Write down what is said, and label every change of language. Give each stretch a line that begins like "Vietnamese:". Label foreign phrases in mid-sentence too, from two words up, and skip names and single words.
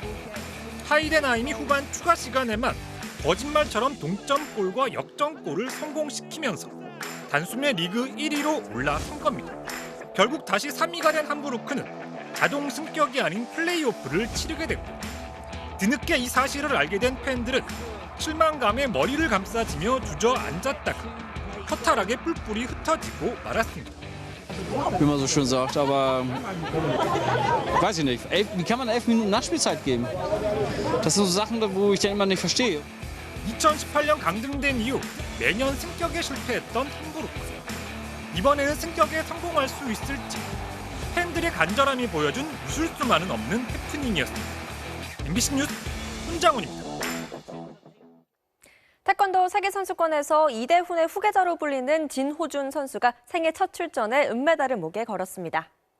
Korean: 하이덴하임이 후반 추가 시간에만 거짓말처럼 동점골과 역전골을 성공시키면서 단숨에 리그 1위로 올라선 겁니다. 결국 다시 3위가 된 함부르크는 자동 승격이 아닌 플레이오프를 치르게 됐고 뒤늦게 이 사실을 알게 된 팬들은 실망감에 머리를 감싸지며 주저앉았다가 허탈하게 뿔뿔이 흩어지고 말았습니다.
German: Wie man so schön sagt, aber weiß ich nicht. Wie kann man 11 Minuten Nachspielzeit geben? Das sind so Sachen, wo ich immer nicht verstehe.
Korean: 2018년 강등된 이후 매년 승격에 실패했던 함부르크. 이번에는 승격에 성공할 수 있을지 팬들의 간절함이 보여준 웃을 수만은 없는 해프닝이었습니다. MBC 뉴스 손장훈입니다. 태권도 세계선수권에서 이대훈의 후계자로 불리는 진호준 선수가 생애 첫 출전에 은메달을 목에 걸었습니다.